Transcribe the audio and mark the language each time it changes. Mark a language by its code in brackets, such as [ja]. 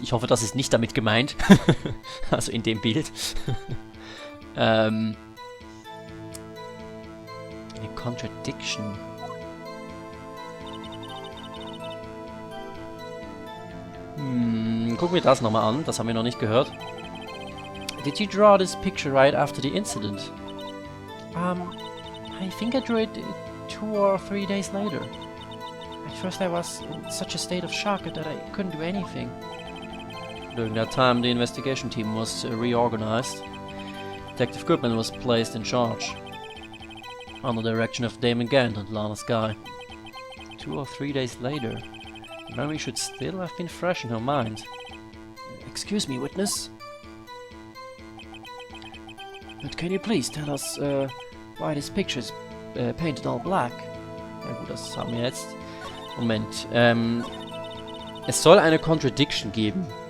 [de] Ich hoffe, das ist nicht damit gemeint. Also in dem Bild. Eine Contradiction. Gucken wir das nochmal an. Das haben wir noch nicht gehört. [en] Did you draw this picture right after the incident? I think I drew it 2 or 3 days later. At first I was in such a state of shock that I couldn't do anything. During that time, the investigation team was reorganized. Detective Goodman was placed in charge, under the direction of Damon Gant and Lana's guy. 2 or 3 days later, the memory should still have been fresh in her mind. Excuse me, witness. But can you please tell us why this picture is painted all black? [de] Ja gut, das haben wir jetzt. Moment. Es soll eine Contradiction geben.